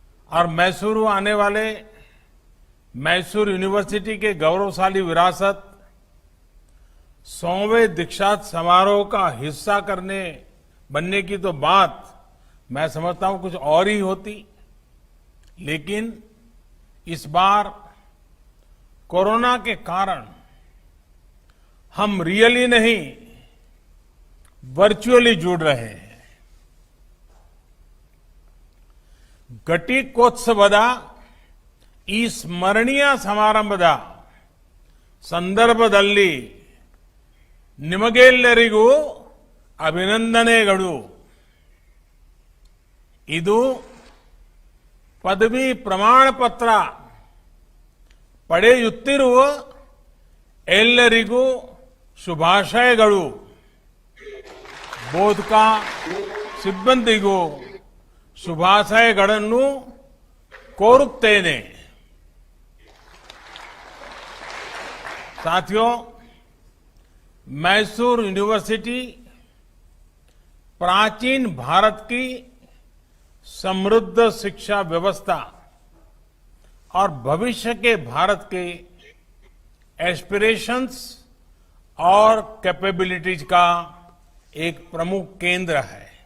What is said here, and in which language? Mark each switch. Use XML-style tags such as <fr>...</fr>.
<hi>और मैसूरू आने वाले मैसूर यूनिवर्सिटी के गौरवशाली विरासत 100वें दीक्षांत समारोह का हिस्सा बनने की तो बात मैं समझता हूं कुछ और ही होती, लेकिन इस बार कोरोना के कारण हम रियली नहीं, वर्चुअली जुड़ रहे हैं।</hi> <kn>ಘಟಿಕೋತ್ಸವದ ಈ ಸ್ಮರಣೀಯ ಸಮಾರಂಭದ ಸಂದರ್ಭದಲ್ಲಿ ನಿಮಗೆಲ್ಲರಿಗೂ ಅಭಿನಂದನೆಗಳು. ಇದು ಪದವಿ ಪ್ರಮಾಣ ಪತ್ರ ಪಡೆಯುತ್ತಿರುವ ಎಲ್ಲರಿಗೂ ಶುಭಾಶಯಗಳು. ಬೋಧಕ ಸಿಬ್ಬಂದಿಗೂ ಶುಭಾಶಯಗಳನ್ನು ಕೋರುತ್ತೇನೆ.</kn> <hi>साथियों, मैसूर यूनिवर्सिटी प्राचीन भारत की समृद्ध शिक्षा व्यवस्था और भविष्य के भारत के एस्पिरेशंस और कैपेबिलिटीज का एक प्रमुख केंद्र है।</hi>